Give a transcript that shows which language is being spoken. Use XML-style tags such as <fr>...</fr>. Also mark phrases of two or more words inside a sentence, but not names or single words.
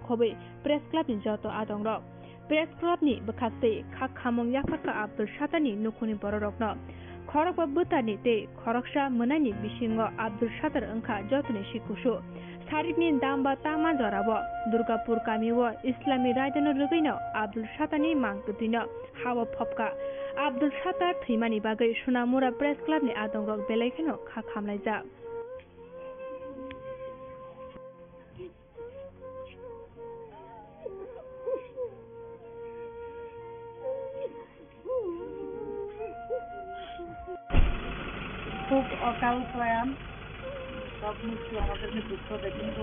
<trp>khobai Press Club ni joto adongrok Press Club ni bwkhakte khak khamong yafarka Abdul Shatarni nukhuni bororokno khorokba bwtarni tei khoroksa mwnani bisingo Abdul Shatar wngkha jotoni sikusu Sarikni damba tama jorabo Durgapur kamiwo Islami raidano rwgino Abdul Shatarni mangkthino hawa phopka Abdul Shatar thimani bagai Sonamura Press Club ni adongrok belaikano khak khamlaijak</trp> <bn>খুব অকাল প্রয়াণ, সব মৃত্যু আমাদেরকে দুঃখ দেয়, কিন্তু</bn>